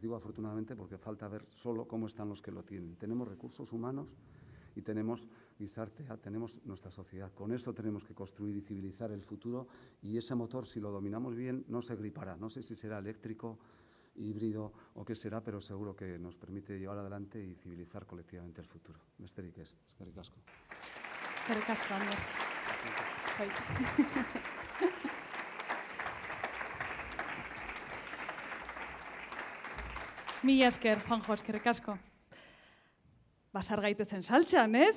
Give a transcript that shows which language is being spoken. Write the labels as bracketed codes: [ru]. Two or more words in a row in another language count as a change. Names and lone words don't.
[es] Digo afortunadamente porque falta ver solo cómo están los que lo tienen. Tenemos recursos humanos y tenemos gizartea, tenemos nuestra sociedad. Con eso tenemos que construir y civilizar el futuro, y ese motor, si lo dominamos bien, no se gripará. No sé si será eléctrico, híbrido o qué será, pero seguro que nos permite llevar adelante y civilizar colectivamente el futuro. [eu] Besterik ez, eskerrik asko. Eskerrik asko, Ander. Bai. Mila esker, Juanjo, eskerrik asko. Basar gaitezen saltxan, ez?